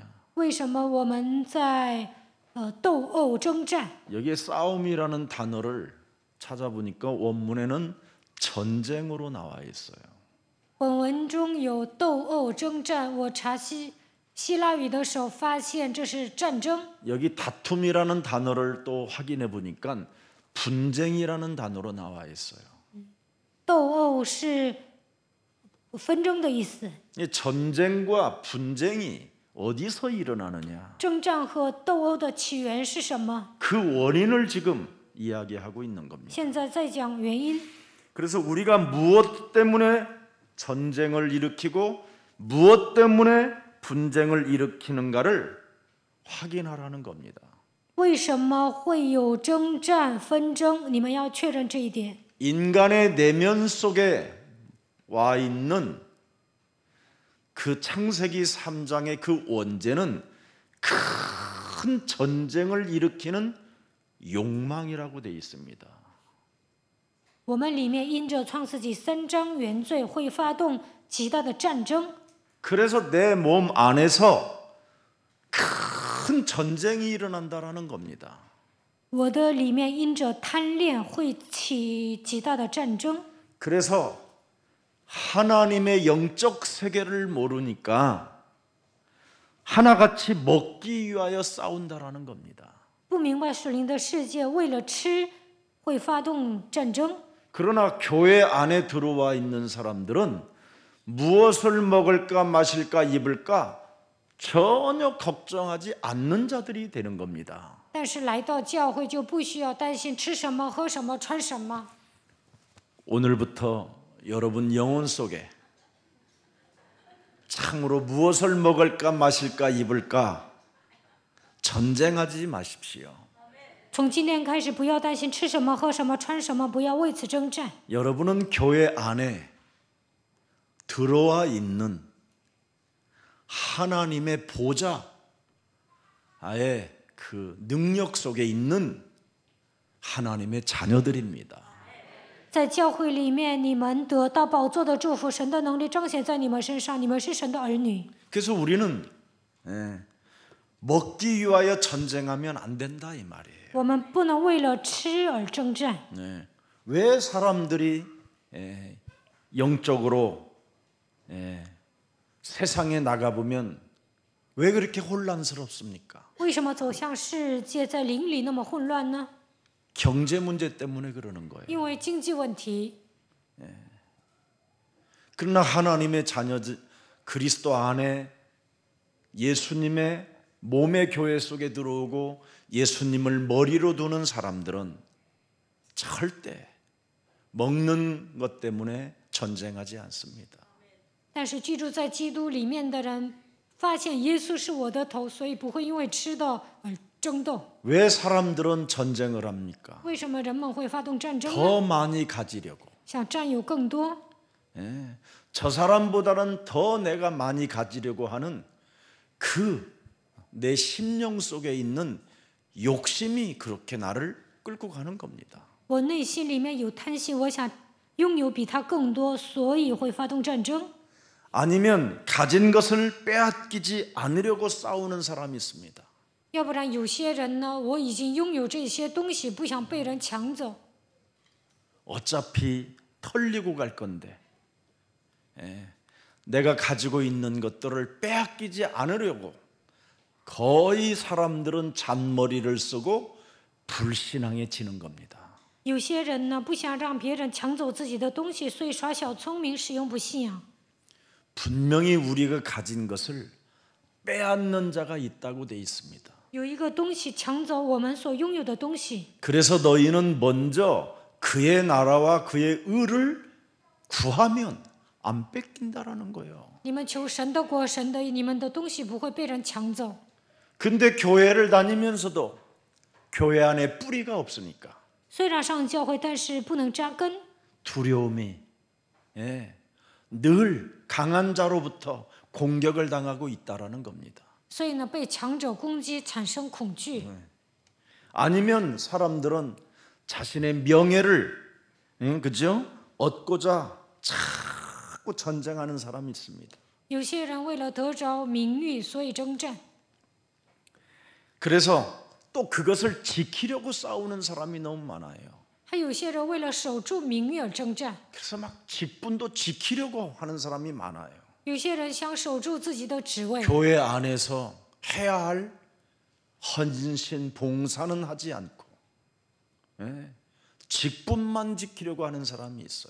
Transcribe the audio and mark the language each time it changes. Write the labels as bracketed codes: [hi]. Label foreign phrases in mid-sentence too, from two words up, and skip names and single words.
[zh] 为什么我们在斗殴征战？ [ko] 여기에 싸움이라는 단어를 찾아보니까 원문에는 전쟁으로 나와 있어요. [zh] 本文中有斗殴征战，我查希腊语的时候发现这是战争。 [ko] 여기 다툼이라는 단어를 또 확인해 보니까 분쟁이라는 단어로 나와 있어요. [zh] 斗殴是纷争的意思。 [ko] 이 전쟁과 분쟁이 어디서 일어나느냐? [zh] 征战和斗殴的起源是什么？ [ko] 그 원인을 지금 이야기하고 있는 겁니다. [zh] 现在在讲原因。 [ko] 그래서 우리가 무엇 때문에 전쟁을 일으키고 무엇 때문에 분쟁을 일으키는가를 확인하라는 겁니다. [zh] 为什么会有征战纷争？你们要确认这一点。 [ko] 인간의 내면 속에 와 있는 그 창세기 3장의 그 원죄는 큰 전쟁을 일으키는 욕망이라고 되어 있습니다. [zh] 我们里面因着创世纪3章原罪，会发动极大的战争。 [ko] 그래서 내 몸 안에서 큰 전쟁이 일어난다라는 겁니다. [zh] 我的里面因着贪恋会起极大的战争。 [ko] 그래서 하나님의 영적 세계를 모르니까 하나같이 먹기 위하여 싸운다라는 겁니다. [zh] 不明白属灵的世界，为了吃会发动战争。 [ko] 그러나 교회 안에 들어와 있는 사람들은 무엇을 먹을까 마실까 입을까 전혀 걱정하지 않는 자들이 되는 겁니다. [zh] 但是来到教会就不需要担心吃什么、喝什么、穿什么。 [ko] 오늘부터 여러분 영혼 속에 참으로 무엇을 먹을까 마실까 입을까 전쟁하지 마십시오. [zh] 从今天开始，不要担心吃什么、喝什么、穿什么，不要为此征战。 [ko] 여러분은 교회 안에 들어와 있는 하나님의 보좌, 아예 그 능력 속에 있는 하나님의 자녀들입니다. [zh] 在教会里面，你们得到宝座的祝福，神的能力彰显在你们身上，你们是神的儿女。 [ko] 그래서 우리는 먹기 위하여 전쟁하면 안 된다 이 말이에요. [zh] 我们不能为了吃而征战。 [ko] 왜 사람들이 영적으로 세상에 나가보면 왜 그렇게 혼란스럽습니까? [zh] 为什么走向世界在灵里那么混乱呢？ [ko] 경제 문제 때문에 그러는 거예요. [zh] 因为经济问题。 [ko] 그러나 하나님의 자녀들 그리스도 안에 예수님의 몸의 교회 속에 들어오고 예수님을 머리로 두는 사람들은 절대 먹는 것 때문에 전쟁하지 않습니다. [zh] 但是居住在基督里面的人，发现耶稣是我的头，所以不会因为吃的而争斗。 [ko] 왜 사람들은 전쟁을 합니까? [zh] 为什么人们会发动战争呢？ [ko] 더 많이 가지려고. [zh] 想占有更多， [ko] 저 사람보다는 더 내가 많이 가지려고 하는 그 내 심령 속에 있는 욕심이 그렇게 나를 끌고 가는 겁니다. [zh] 我内心里面有贪心，我想拥有比他更多，所以会发动战争。 [ko] 아니면 가진 것을 빼앗기지 않으려고 싸우는 사람이 있습니다. [zh] 要不然有些人呢，我已经拥有这些东西，不想被人抢走。 [ko] 어차피 털리고 갈 건데 내가 가지고 있는 것들을 빼앗기지 않으려고 거의 사람들은 잔머리를 쓰고 불신앙에 지는 겁니다. [zh] 有些人呢，不想让别人抢走自己的东西，所以耍小聪明，使用不信仰。 [ko] 분명히 우리가 가진 것을 빼앗는 자가 있다고 돼 있습니다. [zh] 有一个东西抢走我们所拥有的东西， [ko] 그래서 너희는 먼저 그의 나라와 그의 의를 구하면 안 뺏긴다라는 거예요. [zh] 你们求神的国，神的你们的东西不会被人抢走。 [ko] 근데 교회를 다니면서도 교회 안에 뿌리가 없으니까 [zh] 虽然上教会，但是不能扎根， [ko] 두려움이 늘 강한 자로부터 공격을 당하고 있다라는 겁니다. [zh] 所以呢，被强者攻击，产生恐惧。 [ko] 아니면 사람들은 자신의 명예를 그죠? 얻고자 자꾸 전쟁하는 사람이 있습니다. [zh] 有些人为了得着名誉，所以征战。 [ko] 그래서 또 그것을 지키려고 싸우는 사람이 너무 많아요. [zh] 还有些人为了守住名誉而征战， [ko] 그래서 막 직분도 지키려고 하는 사람이 많아요. [zh] 有些人想守住自己的职位。 [ko] 교회 안에서 해야 할 헌신, 봉사는 하지 않고 직분만 지키려고 하는 사람이 있어요.